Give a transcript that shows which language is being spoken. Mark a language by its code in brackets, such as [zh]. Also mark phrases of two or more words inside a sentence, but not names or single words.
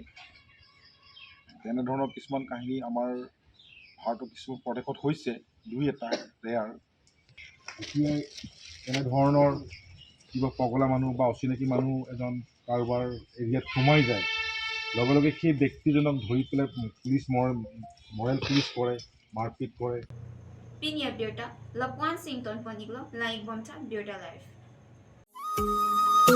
[as] তেনেধৰণৰ কিছুমান কাহিনী আমাৰ ভাৰতৰ কিছু প্ৰদেশত হৈছে, দুই এটা ৰেয়াৰ। এতিয়াই এনেধৰণৰ কিবা পগলা মানুহ বা অচিনাকি মানুহ এজন কাৰোবাৰ এৰিয়াত সোমাই যায়, লগে লগে সেই ব্যক্তিজনক ধৰি পেলাই পুলিচ [en] moral police [as] কৰে, মাৰপিট কৰে। [mjw] Pinya Birta Lapuan Sington Poniglo Laik Bonta Birta Life.